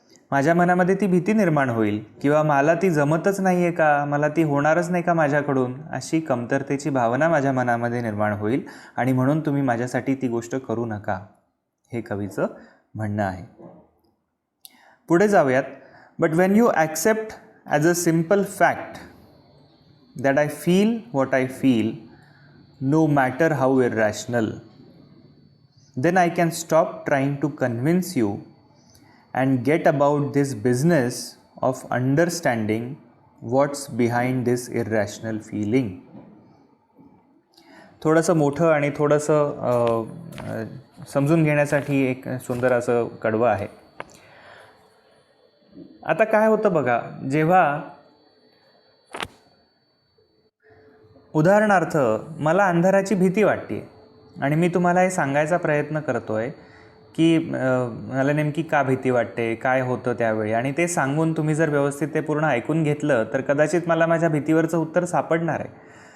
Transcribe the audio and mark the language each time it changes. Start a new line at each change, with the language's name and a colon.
Marathi: माझ्या मनामध्ये ती भीती निर्माण होईल किंवा मला ती जमतच नाही आहे का, मला ती होणारच नाही का माझ्याकडून, अशी कमतरतेची भावना माझ्या मनामध्ये निर्माण होईल आणि म्हणून तुम्ही माझ्यासाठी ती गोष्ट करू नका, हे कवीचं म्हणणं आहे. पुढे जाऊयात.
English: But when you accept as a simple fact that I feel what I feel, no matter how irrational, then I can stop trying to convince you and get about this business of understanding what's behind this irrational feeling.
Marathi: थोडंसं मोठं आणि थोडंसं समजून घेण्यासाठी एक सुंदर असं कडवं आहे. आता काय होतं बघा, जेव्हा उदाहरणार्थ मला अंधाराची भीती वाटते आणि मी तुम्हाला हे सांगायचा प्रयत्न करतो आहे की मला नेमकी का भीती वाटते, काय होतं त्यावेळी, आणि ते सांगून तुम्ही जर व्यवस्थित ते पूर्ण ऐकून घेतलं तर कदाचित मला माझ्या भीतीवरचं उत्तर सापडणार आहे.